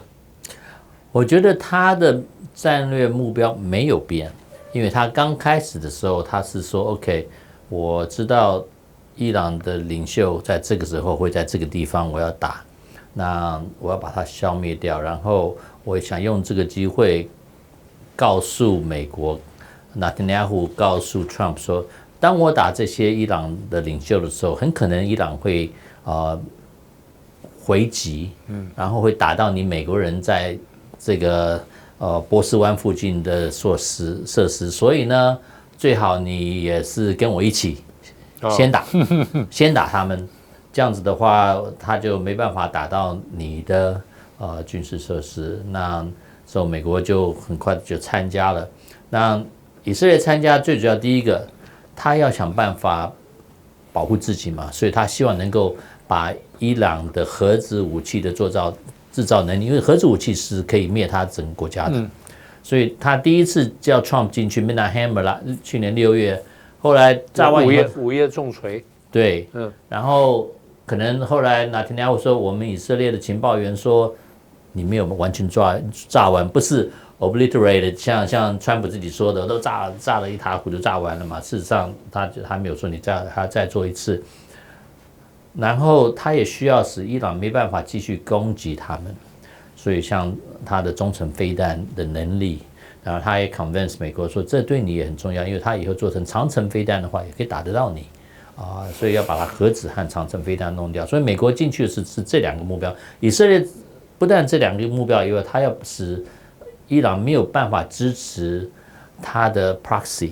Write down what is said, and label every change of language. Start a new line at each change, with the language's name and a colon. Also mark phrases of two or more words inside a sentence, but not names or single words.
Chinese: 我覺得他的戰略目標沒有變，因為他剛開始的時候他是說 OK， 我知道伊朗的領袖在這個時候會在這個地方我要打，那我要把它消滅掉，然後我想用這個機會告訴美國， Netanyahu 告訴 Trump 說，當我打這些伊朗的領袖的時候，很可能伊朗會回擊，然後會打到你美國人在這個波斯灣附近的設施，所以呢，最好你也是跟我一起先打他們，這樣子的話，他就沒辦法打到你的軍事設施。那所以美國就很快就參加了。那以色列參加最主要第一個，他要想辦法保護自己嘛，所以他希望能夠把伊朗的核子武器的制造能力，因為核子武器是可以滅他整個國家的，所以他第一次叫 Trump 進去 Midnight Hammer 啦，去年6月，後來炸完以後午夜重錘，對，然後可能後來 Netanyahu 說，我们以色列的情報員說，你沒有完全炸完，不是 obliterated， 像川普自己說的，都炸了一塌糊塗，炸完了嘛。事實上，他沒有說你還要再做一次。然後他也需要使伊朗沒辦法繼續攻擊他們，所以像他的中程飛彈的能力，然後他也 convince 美國說，這對你也很重要，因為他以後做成長程飛彈的話，也可以打得到你。所以要把它核子和長程飛彈弄掉。所以美國進去是這兩個目標。以色列不但這兩個目標以外，他要使伊朗沒有辦法支持他的 proxy，